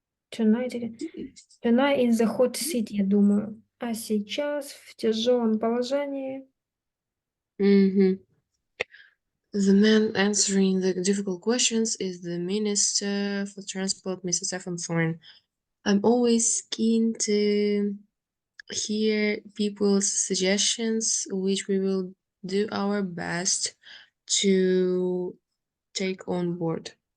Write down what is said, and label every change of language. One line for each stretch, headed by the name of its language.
English: Tonight in the hot seat,
Russian: я думаю. А сейчас в тяжелом положении.
English: The man answering the difficult questions is the Minister for Transport, Mr. Stephen Thorne. I'm always keen to hear people's suggestions, which we will do our best to take on board.